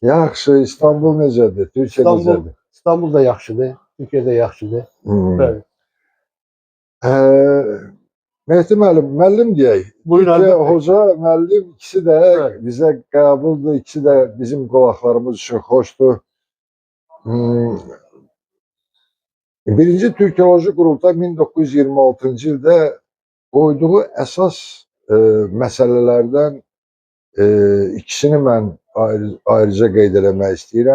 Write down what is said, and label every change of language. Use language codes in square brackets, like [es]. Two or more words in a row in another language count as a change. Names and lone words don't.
[az] Yaxşı. İstanbul necədir? Türkiye necədir? İstanbul da yaxşıdır, Türkiye'de yaxşıdır. [tr] Evet. [az] Mehdi müəllim deyək. Buyurun. [tr] Türkiye hoca, müəllim ikisi de Evet. [az] bize qəbuldur. [tr] İkisi de bizim qulaqlarımız için hoşdur. [az] Birinci Türkoloji Qurultay 1926. ildə koyduğu əsas məsələlərdən ikisini mən ayrıca qeyd eləmək istəyirəm.